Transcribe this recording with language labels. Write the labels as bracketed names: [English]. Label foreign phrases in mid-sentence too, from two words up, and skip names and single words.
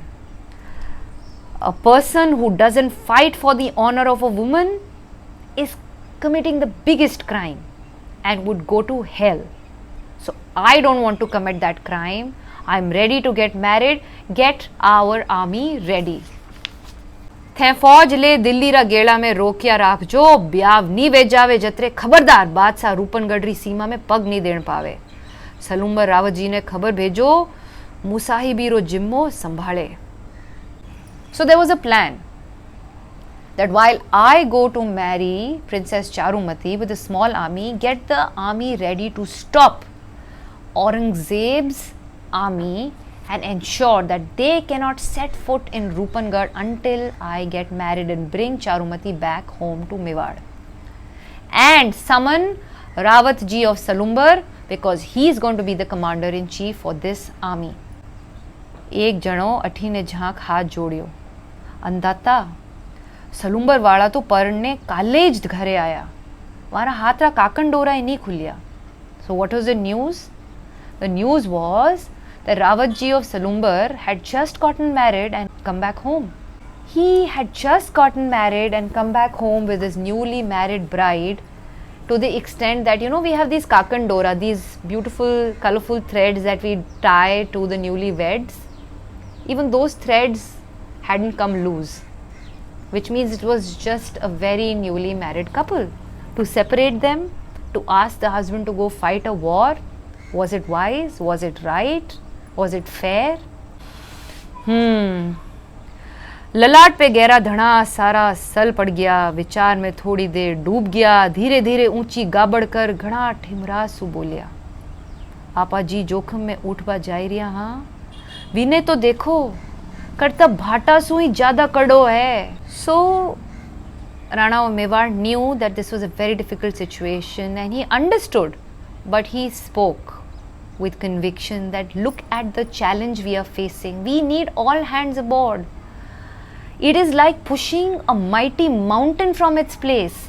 [English] A person who doesn't fight for the honor of a woman is committing the biggest crime and would go to hell. So I don't want to commit that crime. I'm ready to get married. Get our army ready. [Rajasthani] थे फौज ले दिल्ली रा गेड़ा में रोकिया राख जो, ब्याव नी वेजावे जतरे खबरदार बादशाह रूपनगढ़ री सीमा में पग नहीं देण पावे. सलुम्बर रावत जी ने खबर भेजो, मुसाहिबी रो जिम्मो संभाले. [English] So there was a plan that while I go to marry Princess Charumati with a small army, get the army ready to stop Aurangzeb's army and ensure that they cannot set foot in Rupangarh until I get married and bring Charumati back home to Mewar. And summon Rawat ji of Salumbar because he is going to be the commander-in-chief for this army. [Rajasthani] एक जणो अठीने झांक हाथ जोड़ियो. अंदाता सलुंबर वाला तो परने काले ज घरे आया, मारा हाथ रा काकन डोरा ही नहीं खुलिया. [English] So what was the news? The news was that Rawat ji of Salumbar had just gotten married and come back home. He had just gotten married and come back home with his newly married bride, to the extent that we have these [Rajasthani] कांकण डोरा, [English] these beautiful colorful threads that we tie to the newlyweds. Even those threads hadn't come loose, which means it was just a very newly married couple. To separate them, to ask the husband to go fight a war, was it wise? Was it right? Was it fair? [Rajasthani] ललाट पे गहरा धड़ा सारा सल पड़ गया, विचार में थोड़ी देर डूब गया, धीरे धीरे ऊंची गाबड़ कर घड़ा ठिमरा सु बोलिया. आपा जी जोखम में उठवा जाई रिया. हाँ विने तो देखो, करतब भाटा सु ही ज्यादा कड़ो है. [English] So Rana of Mewar knew that this was a very difficult situation and he understood, but he spoke with conviction that look at the challenge we are facing. We need all hands aboard. It is like pushing a mighty mountain from its place.